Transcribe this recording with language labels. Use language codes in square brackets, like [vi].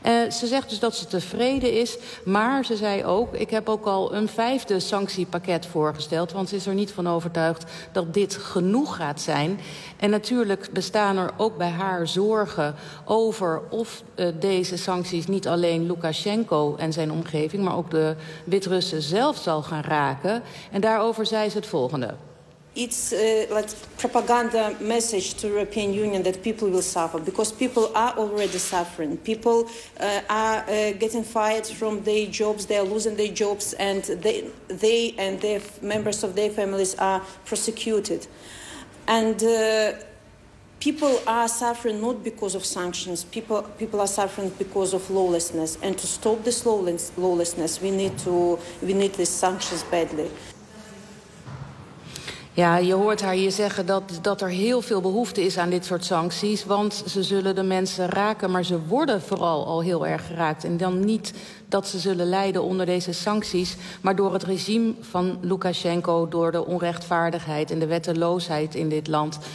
[nl] Ze zegt dus dat ze tevreden is, maar ze zei ook, ik heb ook al een vijfde sanctiepakket voorgesteld, want ze is er niet van overtuigd dat dit genoeg gaat zijn. En natuurlijk bestaan er ook bij haar zorgen over of deze sancties niet alleen Lukashenko en zijn omgeving, maar ook de Wit-Russen zelf zal gaan raken. En daarover zei ze het volgende. [en] It's like propaganda message to European Union that people will suffer because people are already suffering. People are getting fired from their jobs, they are losing their jobs and they and their members of their families are prosecuted. And people are suffering not because of sanctions. People are suffering because of lawlessness. And to stop this lawlessness, we need these sanctions badly. [nl] Ja, je hoort haar hier zeggen dat er heel veel behoefte is aan dit soort sancties. Want ze zullen de mensen raken, maar ze worden vooral al heel erg geraakt. En dan niet dat ze zullen lijden onder deze sancties, maar door het regime van Lukashenko, door de onrechtvaardigheid en de wetteloosheid in dit land.